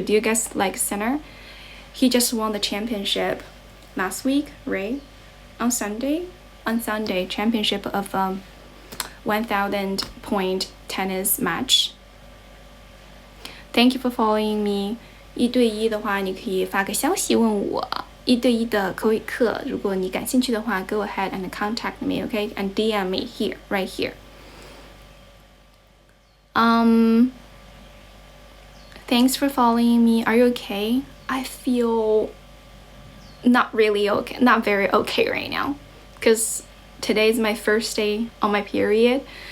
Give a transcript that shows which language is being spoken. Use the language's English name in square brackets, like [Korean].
[English] Do you guys like Sinner? He just won the championship last week, right? On Sunday, championship of 1,000 point tennis match. Thank you for following me. [Chinese] 1对1的话，你可以发个消息问我1对1的口语课。如果你感兴趣的话 [English] ，go ahead and contact me, okay? And DM me here, right here. Thanks for following me. Are you okay? I feel not really okay, not very okay right now, because today is my first day on my period.